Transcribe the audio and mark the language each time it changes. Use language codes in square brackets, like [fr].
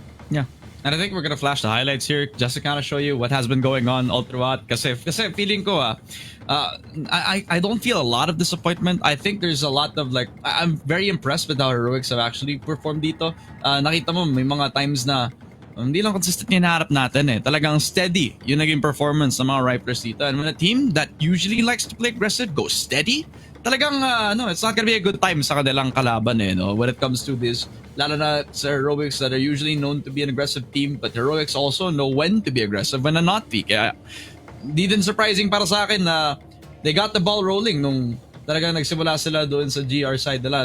[en] Yeah. And I think we're gonna flash the highlights here just to kind of show you what has been going on all throughout. [tl] Kasi feeling ko [en] I don't feel a lot of disappointment. I think there's a lot of I'm very impressed with how Heroics have actually performed dito. [tl] Nakita mo may mga times na hindi lang consistent yung hinaharap natin eh. Talagang steady yung naging performance ng mga Ripers dito. [en] And when a team that usually likes to play aggressive goes steady, talagang it's not gonna be a good time [tl] sa kanilang kalaban eh, no? [en] When it comes to this, [tl] lalo na sa [en] Heroics that are usually known to be an aggressive team, but Heroics also know when to be aggressive, when to not be. [tl] Kaya di din surprising para sa akin na [en] they got the ball rolling [tl] nung talagang nagsimula sila doon sa GR side nila.